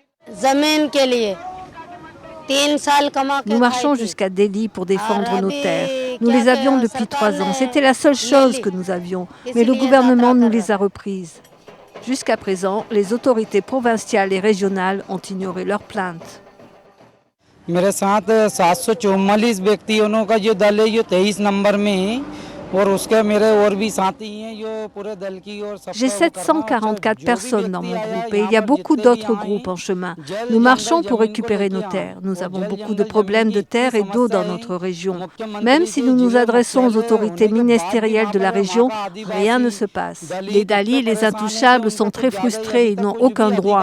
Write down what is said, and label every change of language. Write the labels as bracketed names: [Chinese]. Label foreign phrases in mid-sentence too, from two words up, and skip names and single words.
[French] Nous marchons jusqu'à Delhi pour défendre nos terres. Nous les avions depuis 3 ans. C'était la seule chose que nous avions. Mais le gouvernement nous les a reprises. Jusqu'à présent, les autorités provinciales et régionales ont ignoré leurs plaintes. [Hindi] मेरे साथ 744 व्यक्तियों का जो दल है ये 23 नंबर में है और उसके मेरे और भी साथी हैं जो पूरे दल की और सब [French] J'ai 744 personnes dans mon groupe et il y a beaucoup d'autres groupes en chemin. Nous marchons pour récupérer nos terres. Nous avons beaucoup de problèmes de terre et d'eau dans notre région. Même si nous nous adressons aux autorités ministérielles de la région, rien ne se passe. Les Dalits, les intouchables, sont très frustrés, ils n'ont aucun droit.